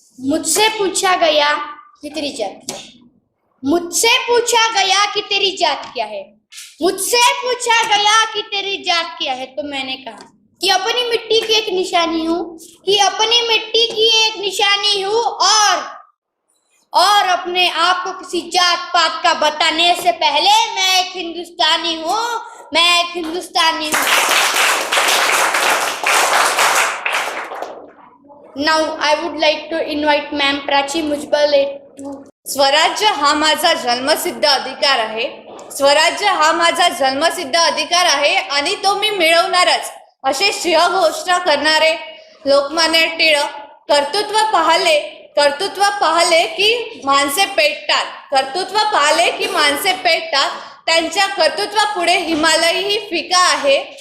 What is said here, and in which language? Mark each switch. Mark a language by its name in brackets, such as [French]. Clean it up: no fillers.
[Hindi] मुझसे पूछा गया कि तेरी जात क्या है, मुझसे पूछा गया कि तेरी जात क्या है, मुझसे पूछा गया कि तेरी जात क्या है, तो मैंने कहा कि अपनी मिट्टी की एक निशानी हूँ, कि अपनी मिट्टी की एक निशानी हूँ, और अपने आप को किसी जात पात का बताने से पहले मैं एक हिंदुस्तानी हूँ, मैं एक हिंदुस्तानी हूँ। [English] Now I would like to invite Ma'am Prachi Mujbal to. [Marathi] स्वराज्य हा माझा जन्मसिद्ध अधिकार आहे, स्वराज्य हा माझा जन्मसिद्ध अधिकार आहे आणि तो मी मिळवणारच, असे सिंहघोषणा करणारे लोकमान्य टिळक कर्तृत्व पाहले की माणसे पेटतात, कर्तृत्व पाहले की माणसे पेटतात, त्यांच्या कर्तृत्वापुढे हिमालयही फिका आहे,